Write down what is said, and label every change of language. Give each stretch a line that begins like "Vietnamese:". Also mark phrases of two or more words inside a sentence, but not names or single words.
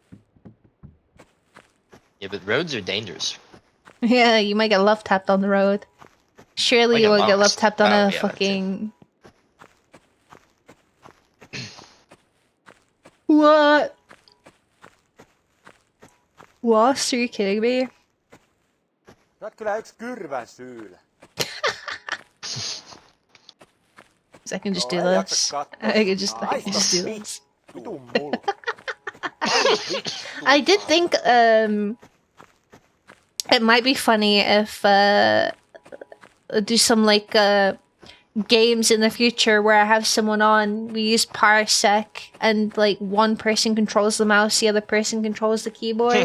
English: Yeah, but roads are dangerous. Yeah, you might get love tapped on the road. Surely Might you get will get love lost. tapped on Oh, a yeah, that too. fucking... What? Lost? Are you kidding me?
Finnish: Sä oot kyllä yks kyrvän syylä.
English: I can just do
Finnish: Joo, ei jaksa
English: this.
Finnish: katsoa.
English: I can just do
Finnish: Haista
English: this.
Finnish: vitun mulla.
English: I did think it might be funny if do some like games in the future where I have someone on, we use Parsec and like one person controls the mouse, the other person controls the keyboard.